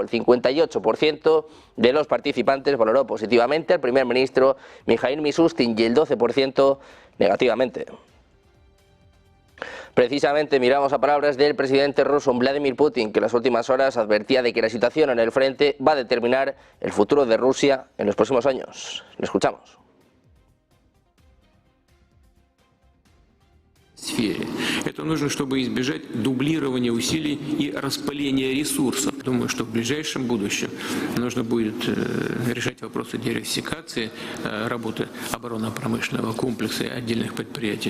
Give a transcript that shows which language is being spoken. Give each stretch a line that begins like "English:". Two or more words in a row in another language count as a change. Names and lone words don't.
Spanish: El 58% de los participantes valoró positivamente al primer ministro Mikhail Mishustin y el 12% negativamente. Precisamente miramos a palabras del presidente ruso Vladimir Putin, que en las últimas horas advertía de que la situación en el frente va a determinar el futuro de Rusia en los próximos años. Le escuchamos.
Russian: Это нужно, чтобы избежать дублирования усилий и распыления ресурсов. Думаю, что в ближайшем будущем нужно будет решать вопросы диверсификации работы оборонно-промышленного комплекса и отдельных предприятий.